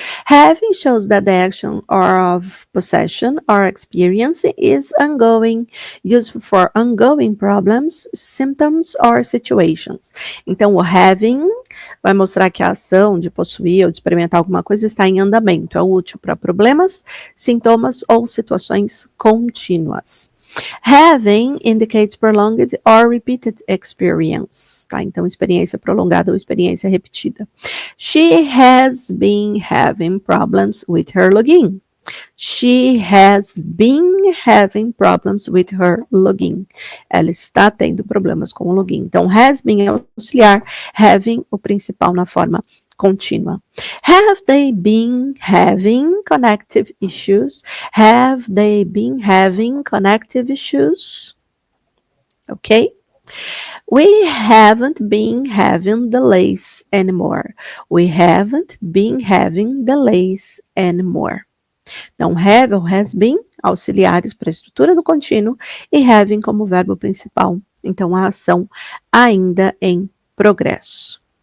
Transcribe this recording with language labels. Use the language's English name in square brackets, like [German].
[English] Having shows that the action of possession or experience is ongoing, useful for ongoing problems, symptoms or situations. [Portuguese] Então, o having vai mostrar que a ação de possuir ou de experimentar alguma coisa está em andamento, é útil para problemas, sintomas ou situações contínuas. [English] Having indicates prolonged or repeated experience, tá? [Portuguese] Então, experiência prolongada ou experiência repetida. [English] She has been having problems with her login. She has been having problems with her login. [Portuguese] Ela está tendo problemas com o login. Então, has been é auxiliar, having o principal na forma contínua. [English] Have they been having connective issues? Have they been having connective issues? Okay? We haven't been having delays anymore. We haven't been having delays anymore. [Portuguese] Então, have ou has been, auxiliares para a estrutura do contínuo, e having como verbo principal. Então, a ação ainda em progresso.